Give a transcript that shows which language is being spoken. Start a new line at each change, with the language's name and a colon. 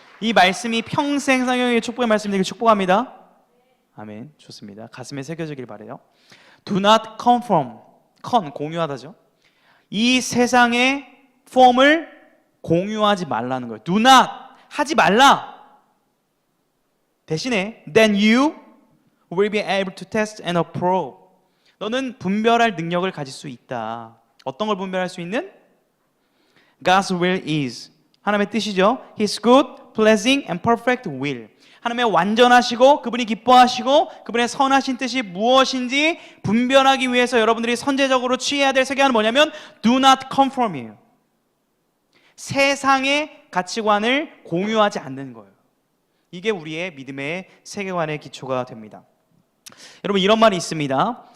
Korean: 이 말씀이 평생 성경의 축복의 말씀이길 축복합니다. 아멘. 좋습니다. 가슴에 새겨지길 바래요.
English: Do not conform.
Korean: 공유하다죠. 이 세상의 폼을 공유하지 말라는 거예요.
English: Do not.
Korean: 하지 말라. 대신에
English: then you will be able to test and approve.
Korean: 너는 분별할 능력을 가질 수 있다. 어떤 걸 분별할 수 있는?
English: God's will is.
Korean: 하나님의 뜻이죠.
English: His good, pleasing and perfect will.
Korean: 하나님의 완전하시고 그분이 기뻐하시고 그분의 선하신 뜻이 무엇인지 분별하기 위해서 여러분들이 선제적으로 취해야 될 세계관은 뭐냐면
English: Do not conform
Korean: 이에요. 세상의 가치관을 공유하지 않는 거예요. 이게 우리의 믿음의 세계관의 기초가 됩니다. 여러분, 이런 말이 있습니다.